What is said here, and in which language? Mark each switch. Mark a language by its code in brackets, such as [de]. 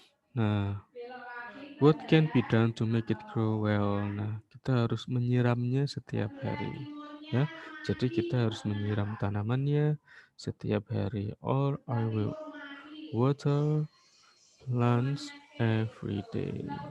[en] Nah, what can be done to make it grow well? [id] Nah, kita harus menyiramnya setiap hari ya. Jadi kita harus menyiram tanamannya setiap hari. [en] Or I will water plants every day.